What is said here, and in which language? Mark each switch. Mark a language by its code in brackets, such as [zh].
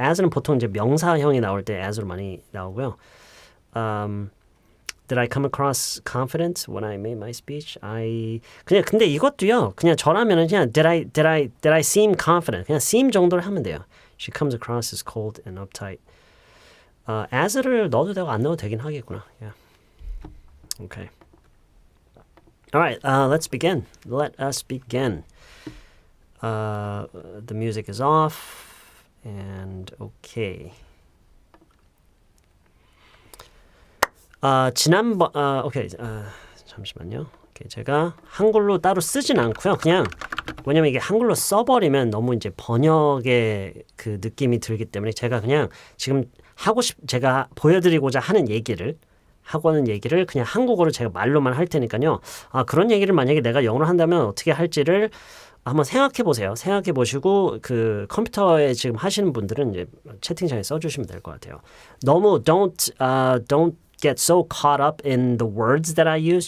[ko] as는 보통 이제 명사형이 나올 때 as로 많이 나오고요. [en] Did I come across confident when I made my speech? [ko] 그냥 근데 이것도요. 그냥 저라면은 그냥 [en] did I seem confident? [ko] 그냥 seem 정도를 하면 돼요. [en] She comes across as cold and uptight. [ko] as를 넣어도 되고 안 넣어도 되긴 하겠구나. [en] Yeah. Okay. All right. Let's begin. Let us begin. The music is off. And okay. [ko] 지난번 오케이. 잠시만요. 오케이. 제가 한글로 따로 쓰진 않고요. 그냥 왜냐면 이게 한글로 써버리면 너무 이제 번역의 그 느낌이 들기 때문에 제가 그냥 지금 제가 보여드리고자 하는 얘기를 하고 하는 얘기를 그냥 한국어로 제가 말로만 할 테니까요. 그런 얘기를 만약에 내가 영어로 한다면 어떻게 할지를 한번 생각해 보세요. 생각해 보시고 그 컴퓨터에 지금 하시는 분들은 이제 채팅창에 써주시면 될 것 같아요. [en] 너무 don't get so caught up in the words that I use.